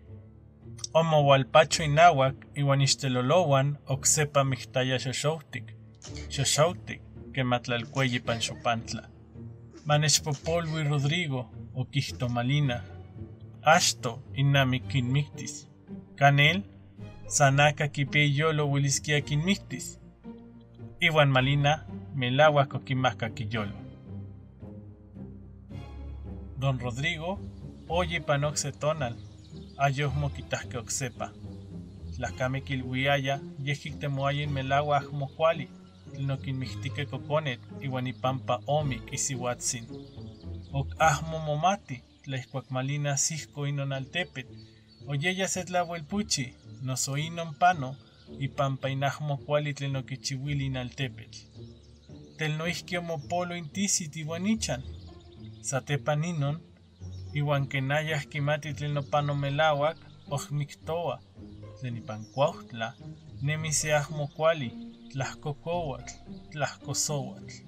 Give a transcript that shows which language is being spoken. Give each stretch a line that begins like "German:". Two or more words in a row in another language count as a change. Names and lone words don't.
Eastern Huasteca Nahuatl: Omowalpacho inawak iwan ixtelolowan oksepa mihtaya xoxautik, kematlalkueyi pan xopantla. Manechpopolui Rodrigo, okihto Malina. Axto innamik kinmiktis. Kanel, sanaka kipiyolo ueliskia kinmiktis. Iwan Malina, melawak okimahka kiyolo. Don Rodrigo, oye pan okse tonal, ayohmo kitahke oksepa. Tlakame kilwiaya, yehiktemoaya inmelawa ahmokuali, tlen okinmihtike kokonet iwan ipampa omik isiuatzin. Ok ahmo momati, tla ihkuak Malina asihko inon altepet, oyeya se tlauelpuchi, noso inon pano, ipampa inahmokuali tlen okichiuili in altepetl. Tel noihki omopolo intisit iwan ichan. Satepan inon, iwan kenayah kimati tlen opano melawak, ohmiktoa, tlen ipan kuauhtla, nemi se ahmokuali, tlahkokouatl, tlahkosouatl.